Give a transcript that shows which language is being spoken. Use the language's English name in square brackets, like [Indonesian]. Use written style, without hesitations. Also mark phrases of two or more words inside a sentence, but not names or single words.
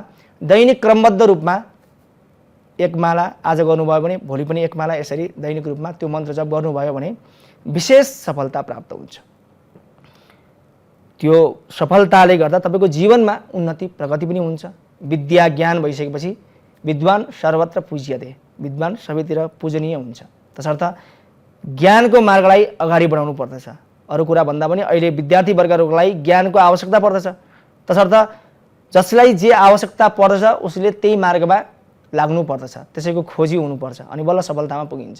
[Nepali] दैनिक क्रमबद्ध रूपमा एक माला आज गर्नुभयो भने भोलि पनि एक माला, यसरी दैनिक रूपमा त्यो मन्त्र जप गर्नुभयो भने विशेष सफलता प्राप्त हुन्छ। त्यो सफलताले गर्दा तपाईँको जीवनमा उन्नति प्रगति पनि हुन्छ। विद्या ज्ञान भइसकेपछि [Sanskrit] विद्वान सर्वत्र पूज्यते, [Nepali] विद्वान सबैतिर पूजनीय हुन्छ। तसर्थ ज्ञानको मार्गलाई अगाडि बढाउनु पर्दछ। अरू कुरा भन्दा पनि अहिले विद्यार्थी वर्गहरूलाई ज्ञानको आवश्यकता पर्दछ। तसर्थ जसलाई जे आवश्यकता पर्दछ उसले त्यही मार्गमा लाग्नु पर्दछ, त्यसैको खोजी हुनुपर्छ अनि बल्ल सफलतामा पुगिन्छ।